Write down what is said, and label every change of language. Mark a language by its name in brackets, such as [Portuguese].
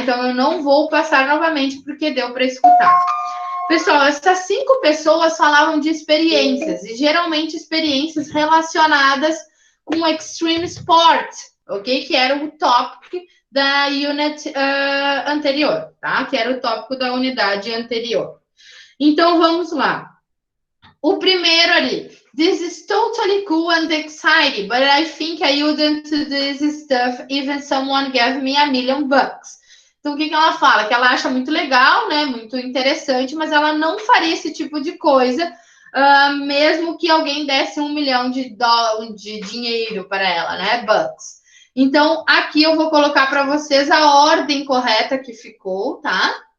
[Portuguese] Então eu não vou passar novamente porque deu para escutar. Pessoal, essas 5 pessoas falavam de experiências, e geralmente experiências relacionadas com extreme sport, ok? Que era o tópico da unit anterior, tá? Que era o tópico da unidade anterior. Então, vamos lá. O primeiro ali. [English] This is totally cool and exciting, but I think I wouldn't do this stuff even someone gave me $1 million. [Portuguese] Então, o que ela fala? Que ela acha muito legal, né? Muito interessante, mas ela não faria esse tipo de coisa, mesmo que alguém desse $1 milhão de dinheiro para ela, né? Bucks. Então, aqui eu vou colocar para vocês a ordem correta que ficou, tá?